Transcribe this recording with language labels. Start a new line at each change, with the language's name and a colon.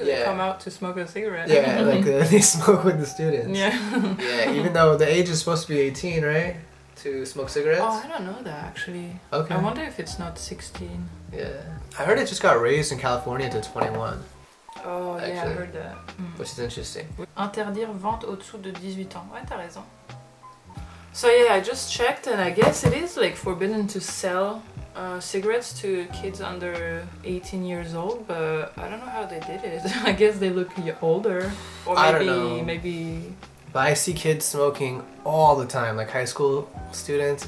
English: They come out to smoke a cigarette. Yeah, like they smoke with the students. Yeah. Even though the age is supposed to be 18, right? To smoke cigarettes. Oh, I don't know that actually. Okay. I wonder if it's not 16. Yeah, I heard it just got raised in California to 21. Oh, actually. Yeah, I heard that. Which is interesting.
French: Interdire vente au-dessous de 18 ans. Ouais, t'as raison.
English: So yeah, I just checked, and I guess it is like forbidden to sell cigarettes to kids under 18 years old, but I don't know how they did it. I guess they look older, or maybe, I don't know. Maybe. But I see kids smoking all the time, like high school students.